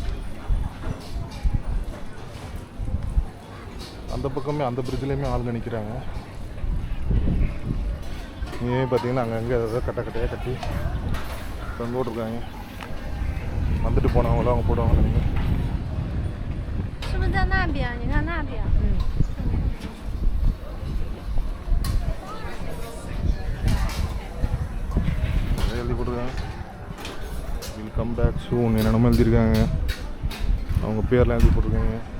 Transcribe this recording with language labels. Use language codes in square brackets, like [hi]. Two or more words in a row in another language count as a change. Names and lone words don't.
[ta] அந்த பக்கமே அந்த பிரிட்ஜ்லேயுமே ஆளுங்க நிற்கிறாங்க. இங்கே பார்த்தீங்கன்னா அங்கங்கே ஏதாவது கட்டையாக கட்டி தொங்க விட்ருக்காங்க. வந்துட்டு போனவங்களும் அவங்க போடுவாங்க. நீங்கள் [zh] 是不是在那边？你看那边。 [ta] எழுதி போட்டிருக்காங்க [en] will come back soon, [ta] என்னென்னமோ எழுதியிருக்காங்க. அவங்க பேர்லாம் எழுதி போட்டிருக்காங்க.